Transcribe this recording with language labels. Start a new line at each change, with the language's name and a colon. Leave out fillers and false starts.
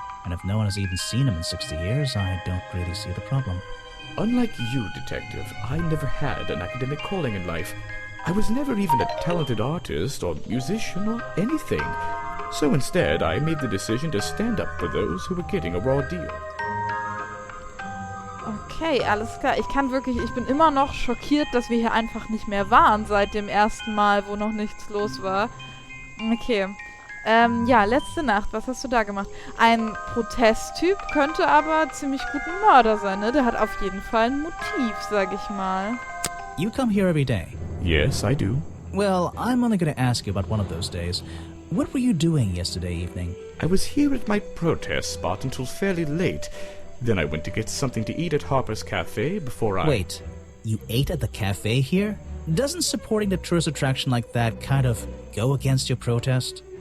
English: And if no one has even seen him in 60 years, I don't really see the problem. Unlike you, Detective, I never had an academic calling in life. I was never even a talented artist or musician or anything. So instead, I made the decision to stand up for those who were getting a raw deal.
German: Okay, alles klar. Ich bin immer noch schockiert, dass wir hier einfach nicht mehr waren seit dem ersten Mal, wo noch nichts los war. Okay. Ja, letzte Nacht, was hast du da gemacht? Ein Protesttyp könnte aber ziemlich gut ein Mörder sein, ne? Der hat auf jeden Fall ein Motiv, sag ich mal.
English: You come here every day? Yes, I do. Well, I'm only going to ask you about one of those days. What were you doing yesterday evening? I was here at my protest spot until fairly late. Then I went to get something to eat at Harper's Cafe before I... Wait, you ate at the cafe here? Doesn't supporting the tourist attraction like that kind of go against your protest?